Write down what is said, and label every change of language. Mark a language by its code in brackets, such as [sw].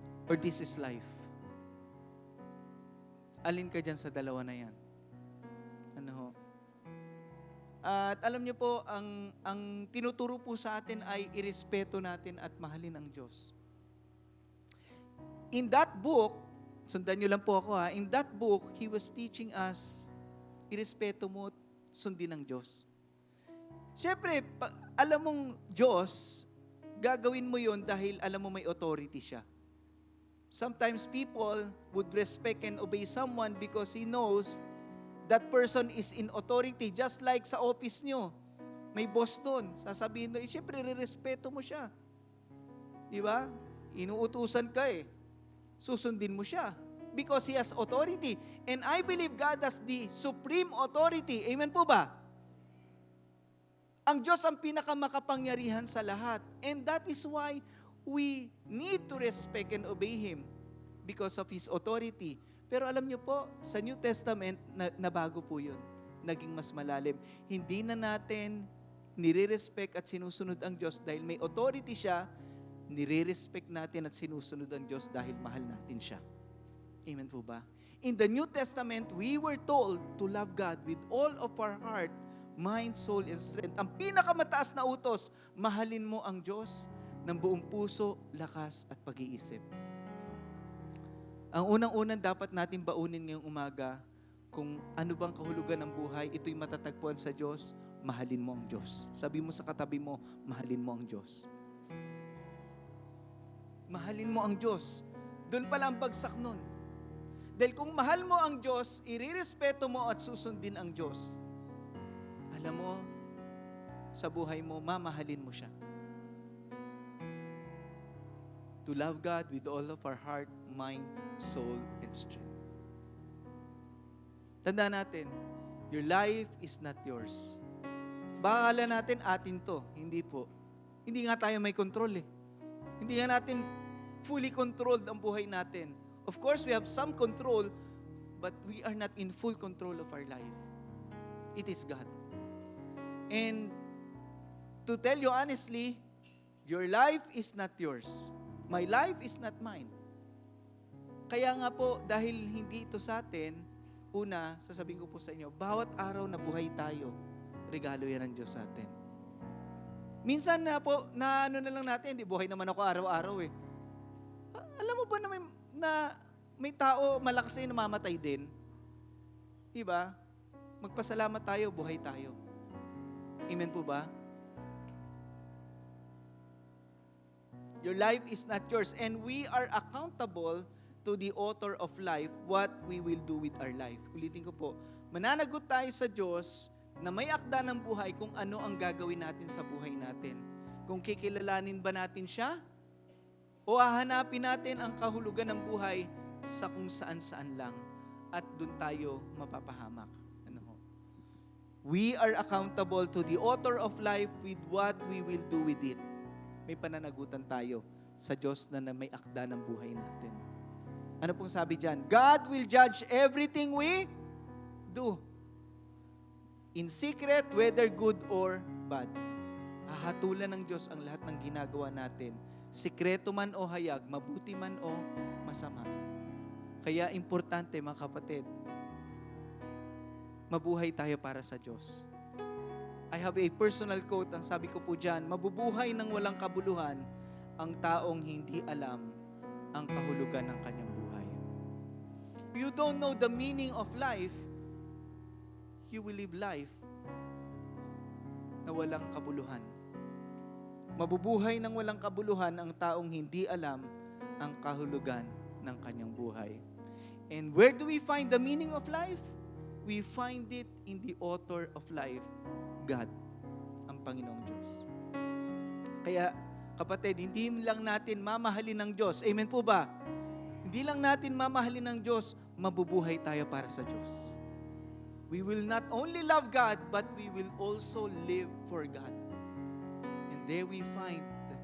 [en] Or this is life? [tl] Alin ka dyan sa dalawa na yan? At alam niyo po, ang tinuturo po sa atin ay irespeto natin at mahalin ang Diyos. [en] In that book, [tl] sundan niyo lang po ako [en] in that book, He was teaching us, [tl] irespeto mo, sundin ang Diyos. Siyempre, alam mong Diyos, gagawin mo yon dahil alam mo may authority siya. [en] Sometimes people would respect and obey someone because he knows that person is in authority. Just like [tl] sa office nyo, may boss doon. Sasabihin doon, siyempre, re-respeto mo siya. Di ba? Inuutusan ka susundin mo siya. [en] Because He has authority. And I believe God has the supreme authority. Amen po ba? [tl] Ang Diyos ang pinakamakapangyarihan sa lahat. [en] And that is why we need to respect and obey Him because of His authority. [tl] Pero alam niyo po, sa New Testament, nabago po yun. Naging mas malalim. Hindi na natin nire-respect at sinusunod ang Diyos dahil may authority siya, nire-respect natin at sinusunod ang Diyos dahil mahal natin siya. Amen po ba? [en] In the New Testament, we were told to love God with all of our heart, mind, soul, and strength. [tl] Ang pinakamataas na utos, mahalin mo ang Diyos ng buong puso, lakas, at pag-iisip. Ang unang-unang dapat natin baunin ngayong umaga, kung ano bang kahulugan ng buhay, ito'y matatagpuan sa Diyos, mahalin mo ang Diyos. Sabi mo sa katabi mo, mahalin mo ang Diyos. Mahalin mo ang Diyos. Doon pala ang bagsak nun. Dahil kung mahal mo ang Diyos, irirespeto mo at susundin ang Diyos. Alam mo, sa buhay mo, mamahalin mo siya. [en] To love God with all of our heart, mind, soul, and strength. [tl] Tandaan natin, [en] your life is not yours. [tl] Baka akala natin atin to. Hindi po. Hindi nga tayo may control Hindi nga natin fully controlled ang buhay natin. [en] Of course, we have some control, but we are not in full control of our life. It is God. And to tell you honestly, your life is not yours. My life is not mine. [tl] Kaya nga po, dahil hindi ito sa atin, una, sasabihin ko po sa inyo, bawat araw na buhay tayo, regalo yan ng Diyos sa atin. Minsan na po, na lang natin, di buhay naman ako araw-araw Alam mo ba na may tao malakas na namamatay din? Diba? Magpasalamat tayo, buhay tayo. Amen po ba? [en] Your life is not yours, and we are accountable to the author of life what we will do with our life. [tl] Ulitin ko po, mananagot tayo sa Diyos na may akda ng buhay kung ano ang gagawin natin sa buhay natin. Kung kikilalanin ba natin siya, o hahanapin natin ang kahulugan ng buhay sa kung saan-saan lang at doon tayo mapapahamak. [en] We are accountable to the author of life with what we will do with it. [tl] May pananagutan tayo sa Diyos na may akda ng buhay natin. Ano pong sabi dyan? [en] God will judge everything we do. In secret, whether good or bad. [tl] Hahatulan ng Diyos ang lahat ng ginagawa natin. Sikreto man o hayag, mabuti man o masama. Kaya importante mga kapatid, mabuhay tayo para sa Diyos. [en] I have a personal quote, [tl] ang sabi ko po dyan, mabubuhay ng walang kabuluhan ang taong hindi alam ang kahulugan ng kanyang buhay. [en] If you don't know the meaning of life, you will live life [tl] na walang kabuluhan. Mabubuhay ng walang kabuluhan ang taong hindi alam ang kahulugan ng kanyang buhay. [en] And where do we find the meaning of life? We find it in the author of life, God, [tl] ang Panginoong Diyos. Kaya, kapatid, hindi lang natin mamahalin ng Diyos. Amen po ba? Hindi lang natin mamahalin ng Diyos, mabubuhay tayo para sa Diyos. [en] We will not only love God, but we will also live for God. And there we find the